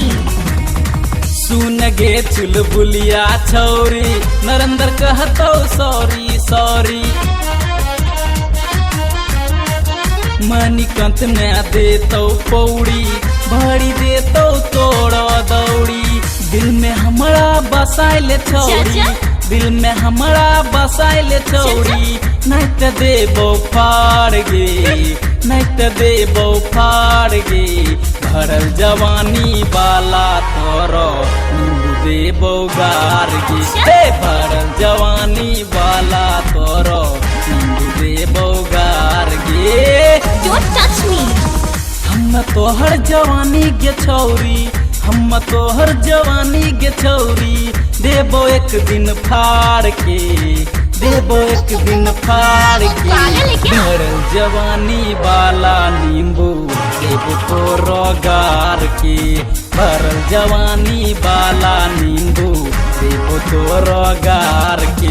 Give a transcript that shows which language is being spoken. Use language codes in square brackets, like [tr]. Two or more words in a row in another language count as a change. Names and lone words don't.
[anp] सुन गे चुलबुलिया छौरी, नरेंद्र कहतो सॉरी सॉरी। मणिकंत ने देतो पौड़ी, भरी देतो तोड़ो दौड़ी। दिल में हमरा बसाइले छौरी, दिल में हमरा बसाइले छौरी, नहीं तो देबो फाड़ गे, नहीं तो देबो फाड़ गे। भरल जवानी वाला तोरो नींबू देबो गार गे, हे भरल जवानी वाला तोरो नींबू देबो गार गे। [en] Don't touch me. [anp] हम तोहर जवानी गे छौरी, हम तोहर जवानी गे छौरी, देबो एक दिन फाड़ के, देबो एक दिन फाड़ के। [hi] पागल है क्या? [anp] भरल जवानी वाला नींबू देबो तोरो गार के, भरल जवानी वाला नींबू देबो तोरो गार के।